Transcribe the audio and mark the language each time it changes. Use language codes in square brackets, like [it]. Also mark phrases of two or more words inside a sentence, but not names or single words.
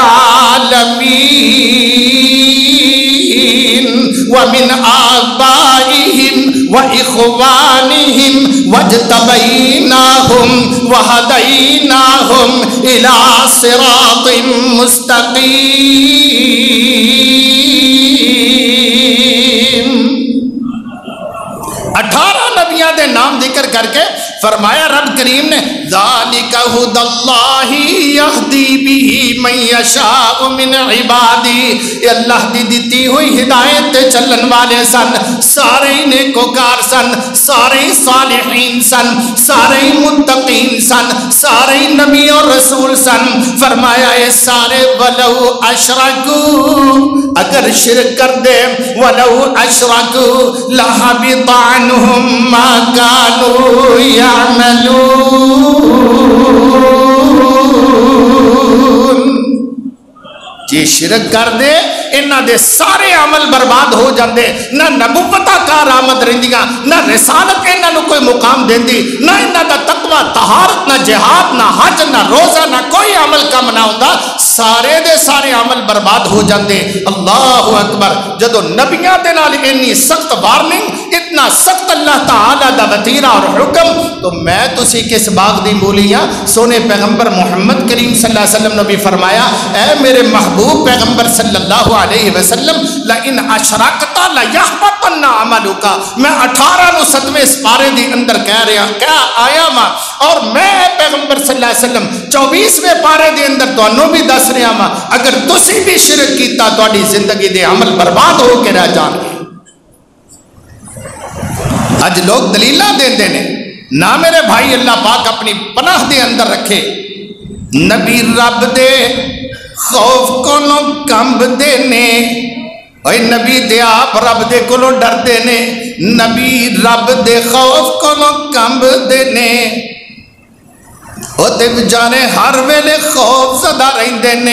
[ar] العالمين ومن آبائهم وإخوانهم واجتبيناهم وهديناهم إلى صراط مستقيم 18 [pa] نبیاں دے نام ذکر کر کے فرمایا رب کریم نے [ar] ذالک ھدی اللہ یہدی بہ من یشاء من عبادی [pa] یہ اللہ دی دیتی ہوئی ہدایت تے چلن والے سن سارے نیکوکار سن سارے صالحین سن سارے متقین سن سارے نبی اور رسول سن فرمایا یہ سارے [ar] ولو اشرکو [pa] اگر شرک کر دے [ar] ولو اشرکو لحبط عنہم ما کانوا یعملون [pa] جی شرک کر دے انہاں دے سارے عمل برباد ہو جاندے، نہ نبوتاں کارآمد رہندیاں، نہ رسالت انہاں نوں کوئی مقام دیندی، نہ انہاں دا تقویٰ طہارت، نہ جہاد، نہ حج، نہ روزہ، نہ کوئی عمل کم نہ ہوندا، سارے دے سارے عمل برباد ہو جاندے. [ar] الله أكبر. [pa] جدوں نبیاں دے نال انی سخت وارننگ، اتنا سخت اللہ تعالیٰ دا وطیرہ اور حکم، تو میں تسی کس باغ دی مولی ہاں? سوہنے پیغمبر محمد کریم [ar] صلى الله عليه وسلم [pa] نے وی فرمایا، اے میرے محبوب پیغمبر [ar] صلى الله عليه وسلم، لئن أشركت ليحبطن عملك. [pa] میں 18ویں پارے دی اندر کہہ رہا کیا آیا وا، اور میں پیغمبر [ar] صلى الله عليه وسلم [pa] 24ویں پارے دے اندر تہانوں وی دس رہا وا، اگر تسی وی شرک کیتا تہاڈی زندگی دے عمل برباد ہو کے رہ جانگے. اج لوک دلیلاں دیندے نے، نہ میرے بھائی اللہ پاک اپنی پناہ دے اندر رکھے. نبی رب دے خوف کولوں کمبدے نے، اوئے نبی دے آپ رب دے کولوں ڈردے نے، نبی رب دے خوف کولوں کمبدے نے، او تے بیچارے ہر ویلے خوف سدا رہندے نے.